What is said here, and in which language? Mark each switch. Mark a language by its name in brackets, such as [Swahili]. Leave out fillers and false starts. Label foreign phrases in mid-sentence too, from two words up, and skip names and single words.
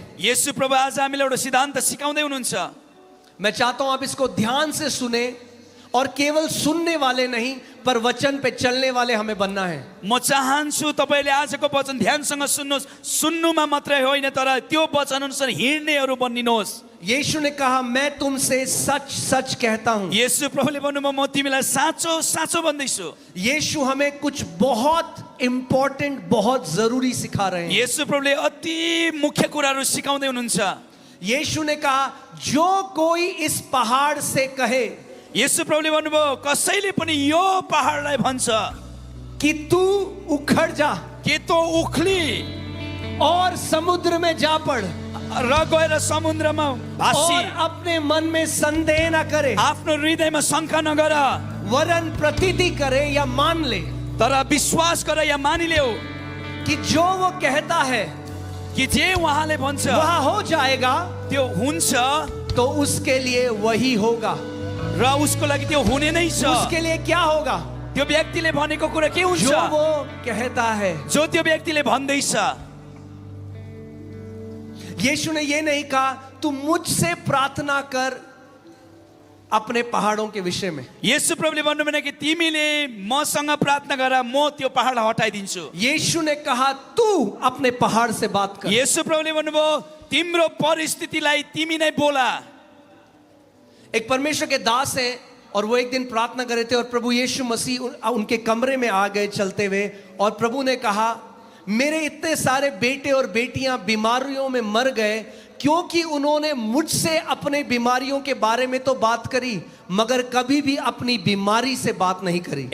[Nepali] येशू प्रभु आज हामीलाई एउटा सिद्धान्त सिकाउँदै हुनुहुन्छ। [Hindi] मैं चाहता हूं आप इसको ध्यान से सुने और केवल सुनने वाले नहीं पर वचन पे चलने वाले हमें बनना है। [Nepali] म चाहन्छु तपाईले आजको वचन ध्यानसँग सुन्नुहोस्, सुन्नुमा मात्रै होइन तर त्यो वचन अनुसार हिँड्नेहरू बनिनुहोस्। [Hindi] यीशु ने कहा मैं तुमसे सच सच कहता हूं। [Nepali] येशू प्रभुले भन्नुभयो म तिमीलाई साँचो साँचो भन्दैछु। [Hindi] यीशु हमें कुछ बहुत इंपॉर्टेंट बहुत जरूरी सिखा रहे हैं। [Nepali] येशू प्रभुले अति मुख्य कुराहरू सिकाउँदै हुनुहुन्छ। [Hindi] यीशु ने कहा जो कोई इस पहाड़ से कहे, [Nepali] येशू प्रभुले भन्नुभयो कसैले पनि यो पहाडलाई भन्छ [Hindi] कि तू उखड़ जा [Nepali] के तो उख्ली [Hindi] और समुद्र में जा पड़ [Nepali] र गएर समुद्रमा भासी, [Hindi] और अपने मन में संदेह न करे [Nepali] आफ्नो हृदयमा शंका नगर, [Hindi] वरन प्रतीति करे या मान ले [Nepali] तर विश्वास गर या मानिलेऊ [Hindi] कि जो वो कहता है [Nepali] कि जे उहाँले भन्छ [Hindi] वह हो जाएगा, [Nepali] त्यो हुन्छ [Hindi] तो उसके लिए वही होगा। [Nepali] र उसको लागि त्यो हुने नै छ। [Hindi] उसके लिए क्या होगा? [Nepali] त्यो व्यक्तिले भनेको कुरा के हुन्छ? [Hindi] जो वो कहता है। [Nepali] जो त्यो व्यक्तिले भन्दैछ। [Hindi] यीशु ने ये नहीं कहा तू मुझसे प्रार्थना कर अपने पहाड़ों के विषय में। [Nepali] येशू प्रभुले भन्नु भने कि तिमीले मसँग प्रार्थना गर म त्यो पहाडलाई हटाइदिन्छु। [Hindi] यीशु ने कहा तू अपने पहाड़ से बात कर। [Nepali] येशू प्रभुले भन्नुभयो तिम्रो परिस्थितिलाई तिमी नै बोला। [Hindi] एक परमेश्वर के दास हैं और वो एक दिन प्रार्थना कर रहे थे और प्रभु यीशु मसीह उनके कमरे में आ गए चलते हुए और प्रभु ने कहा मेरे इतने सारे बेटे और बेटियां बीमारियों में मर गए क्योंकि उन्होंने मुझसे अपने बीमारियों के बारे में तो बात करी मगर कभी भी अपनी बीमारी से बात नहीं करी।